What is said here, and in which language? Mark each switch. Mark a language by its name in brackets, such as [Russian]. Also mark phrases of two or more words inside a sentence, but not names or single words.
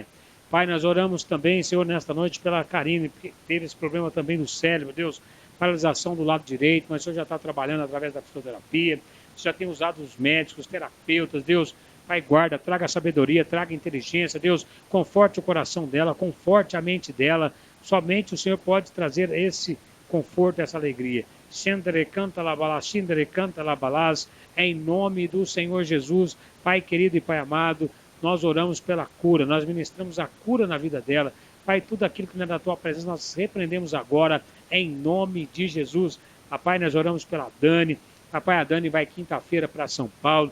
[Portuguese] Pai, nós oramos também, Senhor, nesta noite pela Karine, que teve esse problema também no cérebro, Deus, paralisação do lado direito, mas o Senhor já está trabalhando através da fisioterapia, o Senhor já tem usado os médicos, os terapeutas, Deus, Pai, guarda, traga sabedoria, traga inteligência, Deus, conforte o coração dela, conforte a mente dela, somente o Senhor pode trazer esse conforto, essa alegria. Xendere canta labalás, xendere canta labalás, em nome do Senhor Jesus, Pai querido e Pai amado, nós oramos pela cura, nós ministramos a cura na vida dela. Pai, tudo aquilo que não é da Tua presença, nós repreendemos agora, em nome de Jesus. Pai, nós oramos pela Dani. Pai, a Dani vai quinta-feira para São Paulo.